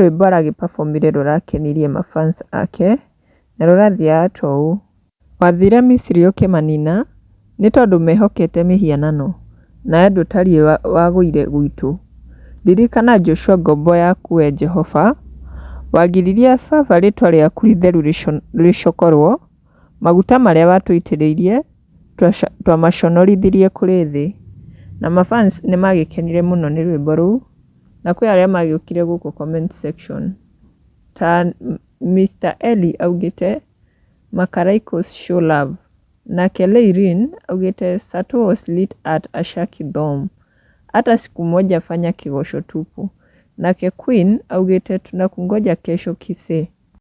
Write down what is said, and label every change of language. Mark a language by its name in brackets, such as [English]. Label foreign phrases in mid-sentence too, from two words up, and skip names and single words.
[Kikuyu] rwĩmbo aragĩ-performire rũrakenirie mafans ake na rũrathiaga ta ũũ: wathire Misiri ũkĩmanina nĩ tondũ mehokete mĩhianano, nawe ndũtariĩ wagũire gwitũ, ririkana Joshua ngombo yaku we Jehova, wagiririe baba rĩtwa rĩaku itheru rĩcokorwo, maguta marĩa watũitĩrĩirie twamaconorithirie kũrĩ thĩ. Na mafans nĩ magĩkenire mũno nĩ rwĩmbo rũu, na kwĩ arĩa magĩũkire gũkũ [English] comment section [Kikuyu] ta Mr. [English] Eli augĩte Makaraikos show love, nake Leirin augĩte Sato was lit at Ashaki Dome, [Swahili] hata siku moja fanya kigosho tupu, [Kikuyu] nake Queen augĩte [Swahili] tunakungoja kesho kise.